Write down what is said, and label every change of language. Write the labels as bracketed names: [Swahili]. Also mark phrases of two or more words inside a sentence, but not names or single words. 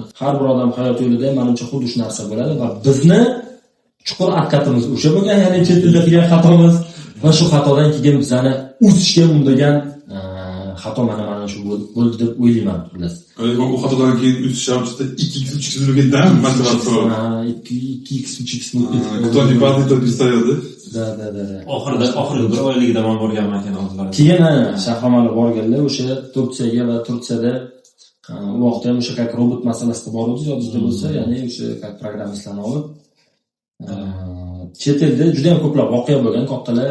[Uzbek] Har bir odam hayot yo'lida menimcha xuddi shu narsa bo'ladi va bizni chuqur haqiqatimiz o'sha bo'lgan, ya'ni chet elda qilgan xatomiz va shu xatodan keyin bizani o'sishga undagan xato mana shu bo'ldi deb o'ylayman xullas. Bu xatodan keyin o'sishimizda 2x 3x bo'lgandan masalan 2x 3x [Russian] кто не падает, тот не встает. Da. [Uzbek] Oxirida bir oyligida man borganman ekan hozir. Keyin Shahramali borganlar o'sha Turkiyaga va Turkiyada u vaqtda ham o'sha как robot masalasida bor edi, yodingizda bo'lsa, ya'ni o'sha как programmistlarni olib chet elda juda ham ko'plab voqea bo'lgan kattalar.